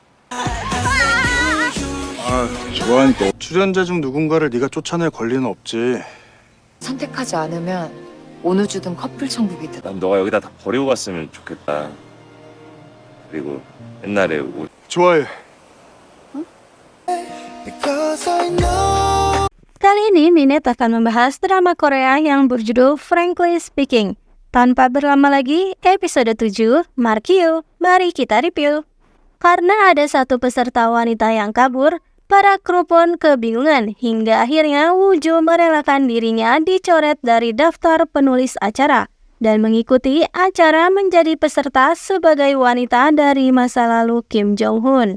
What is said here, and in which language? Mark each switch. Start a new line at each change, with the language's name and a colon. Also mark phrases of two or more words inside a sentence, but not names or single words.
Korean: 좋아하니까 출연자 중 누군가를 네가 쫓아낼 권리는 없지. 선택하지 않으면 어느 주든 커플 천국이든. 난 너가 여기다 다 버리고 갔으면 좋겠다. 그리고 옛날에 좋아해.
Indonesian: Kali ini Ninet akan membahas drama Korea yang berjudul Frankly Speaking. Tanpa berlama lagi, episode 7, Markyu, mari kita review. Karena ada satu peserta wanita yang kabur, para kru pun kebingungan hingga akhirnya Wooju merelakan dirinya dicoret dari daftar penulis acara dan mengikuti acara menjadi peserta sebagai wanita dari masa lalu Kim Jong-hun.